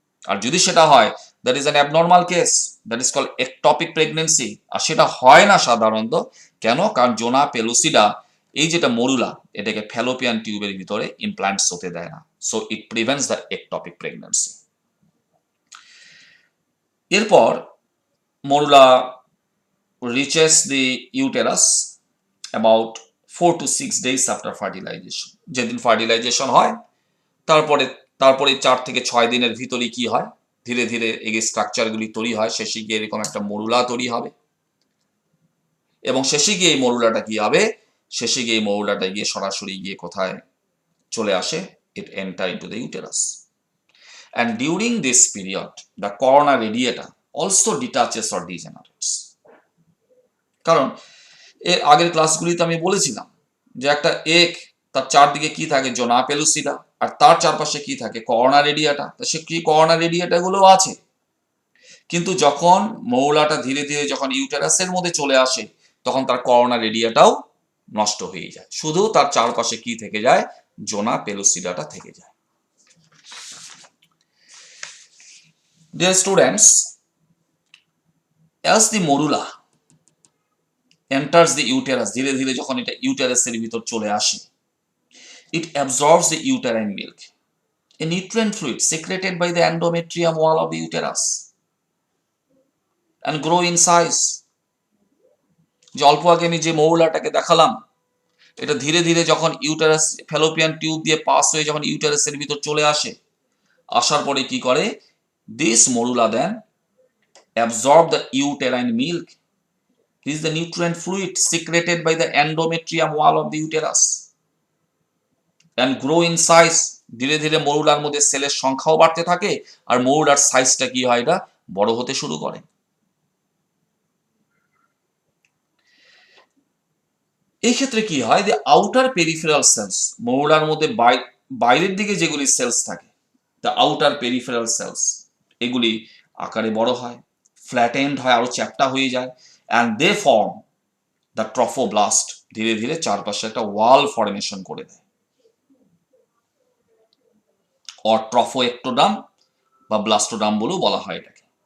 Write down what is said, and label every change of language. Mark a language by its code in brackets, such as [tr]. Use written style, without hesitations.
[bn] আর যদি সেটা হয়, [en] That is an abnormal case, that is called ectopic pregnancy. [bn] আর সেটা হয় না সাধারণত, কেন, কারণ জোনা পেলুসিডা, এই যেটা মরুলা, এটাকে ফ্যালোপিয়ান টিউবের ভিতরে ইমপ্লান্টস হতে দেয় না, [en] So it prevents the ectopic pregnancy. [bn] এরপর morula [en] reaches the uterus about 4 to 6 days after fertilization। [bn] যেদিন ফার্টিলাইজেশন হয়, তারপরে 4 থেকে 6 দিনের ভিতরে কি হয়, ধীরে ধীরে এই স্ট্রাকচারগুলি তৈরি হয়, শেষে গিয়ে এরকম একটা মরুলা তৈরি হবে, এবং শেষে গিয়ে এই মরুলাটা কি হবে, শেষে গিয়ে এই মরুলাটা গিয়ে সরাসরি গিয়ে কোথায় চলে আসে, [en] it enter into the uterus, and during this period the corona radiata also detaches or degenerates। [bn] কারণ এর আগের ক্লাসগুলিতে আমি বলেছিলাম যে একটা এগ তার চারদিকে কি থাকে, জোনা পেলুসিডা, আর তার চারপাশে কি থাকে, কর্না রেডিয়াটা। তা সে কি কর্না রেডিয়াটা গুলো আছে, কিন্তু যখন মৌলাটা ধীরে ধীরে যখন ইউটেরাসের মধ্যে চলে আসে তখন তার কর্না রেডিয়াটাও নষ্ট হয়ে যায়, শুধু তার চারপাশে কি থেকে যায়, জোনা পেলুসিডাটা থেকে যায়। [en] dear students, as the morula enters the uterus, [bn] ধীরে ধীরে যখন এটা ইউটেরাসের ভিতর চলে আসে, [en] it absorbs the uterine milk, a nutrient fluid secreted by the endometrium wall of the uterus, and grow in size. [bn] যে অল্প আগে আমি যে মৌলাটাকে দেখালাম, এটা ধীরে ধীরে যখন ইউটেরাস ফ্যালোপিয়ান টিউব দিয়ে পাস হয়ে যখন ইউটেরাসের ভিতর চলে আসে, আসার পরে কি করে, [en] This morula then absorb the uterine milk. This is the nutrient fluid secreted by the endometrium wall of the uterus and grow in size. [bn] ধীরে ধীরে মরুলার মধ্যে সেলের সংখ্যাও বাড়তে থাকে আর মরুলার সাইজটা কি হয়, এটা বড় হতে শুরু করে। এই ক্ষেত্রে কি হয়, যে আউটার পেরিফেরাল সেলস, মরুলার মধ্যে বাইরের দিকে যেগুলি সেলস থাকে, [en] the outer peripheral cells, [bn] এগুলি আকারে বড় হয়, ফ্ল্যাটেন্ড হয়, আরো চ্যাপ্টা হয়ে যায়, [en] and they form the trophoblast, [bn] ধীরে ধীরে চারপাশে একটা ওয়াল ফর্মেশন করে দেয়, অর ট্রফোএক্টোডাম বা ব্লাস্টোডাম বলেও বলা হয় এটাকে।